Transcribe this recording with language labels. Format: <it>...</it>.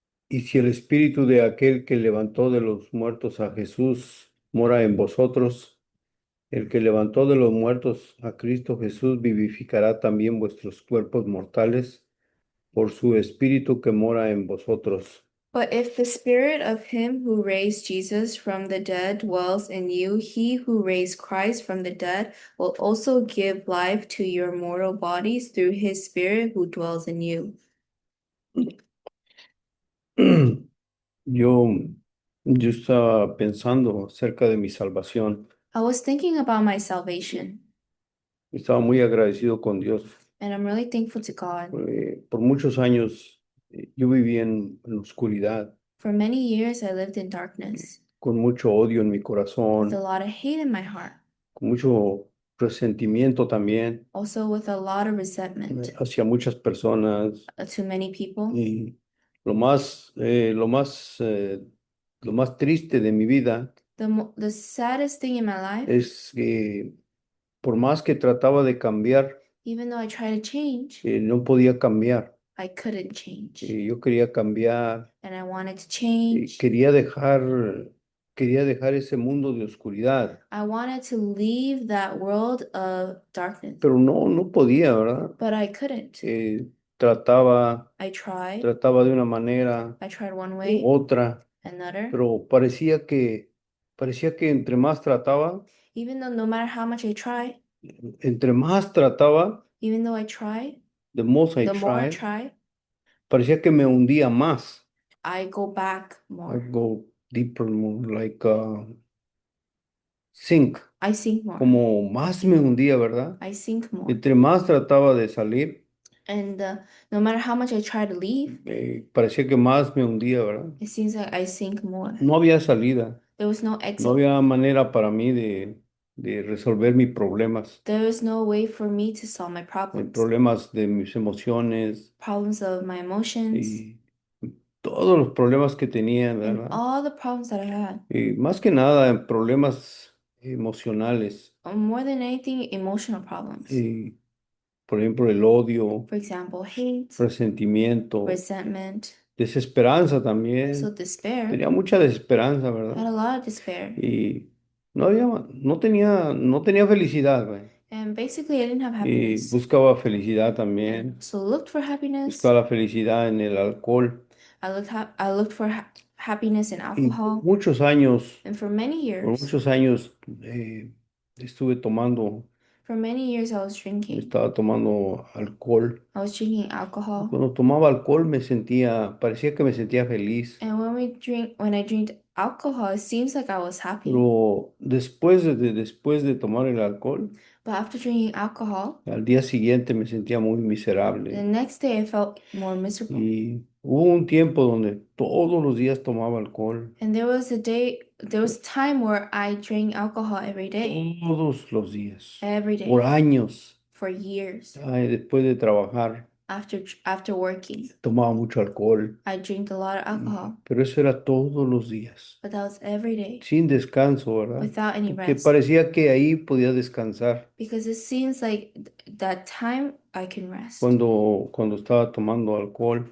<es>Y si el espíritu de aquel que levantó de los muertos a Jesús mora en vosotros, el que levantó de los muertos a Cristo Jesús vivificará también vuestros cuerpos mortales por su espíritu que mora en vosotros.</es> <en>But if the Spirit of him who raised Jesus from the dead dwells in you, he who raised Christ from the dead will also give life to your mortal bodies through his Spirit who dwells in you.</en> <es>Yo, yo estaba pensando acerca de mi salvación.</es> <en>I was thinking about my salvation,</en> <es>Estaba muy agradecido con Dios.</es> <en>and I'm really thankful to God.</en> <es>Por muchos años yo viví en la oscuridad,</es> <en>For many years, I lived in darkness</en> <es>con mucho odio en mi</es> <en>with a</en> <es>corazón,</es> <en>lot of hate in my heart,</en> <es>con mucho resentimiento también</es> <en>also with a lot of resentment</en> <es>hacia muchas personas.</es> <en>to many people.</en> <es>Y lo más, eh, lo más, eh, lo más triste de mi vida</es> <en>The saddest thing in my life,</en> <es>es que por más que trataba de cambiar,</es> <en>even though I tried to change,</en> <es>no podía cambiar.</es> <en>I couldn't change.</en> <es>Yo quería cambiar,</es> <en>And I wanted to eh, change.</en> <es>quería dejar, quería dejar ese mundo de oscuridad,</es> <en>I wanted to leave that world of darkness,</en> <es>pero no podía, ¿verdad?</es> <en>but I couldn't.</en> <es>Eh, trataba,</es> <en>I tried.</en> <es>trataba de una manera</es> <en>I tried one</en> <es>u</es> <en>way,</en> <es>otra,</es> <en>another.</en> <es>pero parecía que entre más trataba,</es> <en>Even though no matter how much I try,</en> <es>entre más trataba,</es> <en>even though I try, the most I the more I tried, try,</en> <es>parecía que me hundía más.</es> <en>I go back I more. go deeper, more like sink, I sink more.</en> <es>como más me hundía, ¿verdad?</es> <en>I sink more.</en> <es>Entre más trataba de salir,</es> <en>And no matter how much I try to leave,</en> <es>parecía que más me hundía, ¿verdad?</es> <en>it seems like I sink more.</en> <es>No había salida,</es> <en>There was no</en> <es>no</es> <en>exit.</en> <es>había manera para mí de resolver mis problemas,</es> <en>There was no way for me to solve my problems,</en> <es>problemas de mis emociones</es> <en>problems of my emotions,</en> <es>y todos los problemas que tenía,</es> <en>and</en> <es>¿verdad?</es> <en>all the problems that I had.</en> <es>Y más que nada problemas emocionales,</es> <en>More than anything, emotional problems.</en> <es>y, por ejemplo, el odio,</es> <en>For example, hate,</en> <es>resentimiento,</es> <en>resentment,</en> <es>desesperanza</es> <en>also</en> <es>también.</es> <en>despair.</en> <es>Tenía mucha desesperanza,</es> <en>I</en> <es>¿verdad?</es> <en>had a lot of despair.</en> <es>Y no tenía felicidad, güey.</es> <en>And basically, I didn't have</en> <es>Y</es> <en>happiness.</en> <es>buscaba felicidad</es> <en>And</en> <es>también.</es> <en>so looked for happiness.</en> <es>Buscaba la felicidad en el alcohol.</es> <en>I looked for happiness in</en> <es>Y por</es> <en>alcohol.</en> <es>muchos años,</es> <en>And</en> <es>por muchos años estuve tomando,</es> <en>for many years, I was drinking.</en> <es>estaba tomando alcohol.</es> <en>I was drinking alcohol.</en> <es>Cuando tomaba alcohol parecía que me sentía feliz.</es> <en>And when I drink alcohol, it seems like I was happy.</en> <es>Pero después de tomar el alcohol,</es> <en>But after drinking alcohol,</en> <es>al día siguiente me sentía muy</es> <en>the</en> <es>miserable.</es> <en>next day I felt more miserable.</en> <es>Y hubo un tiempo donde todos los días tomaba alcohol,</es> <en>And there was a time where I drank alcohol every day,</en> <es>todos los días,</es> <en>every</en> <es>por</es> <en>day,</en> <es>años.</es> <en>for years.</en> <es>Ay, después de trabajar,</es> <en>After working,</en> <es>tomaba mucho alcohol,</es> <en>I drank a lot of alcohol,</en> <es>pero eso era todos los días,</es> <en>but that was every day,</en> <es>sin descanso, ¿verdad?</es> <en>without any</en> <es>Porque</es> <en>rest.</en> <es>parecía que ahí podía descansar</es> <en>Because it seems like that time I can rest.</en> <es>cuando estaba tomando alcohol.</es>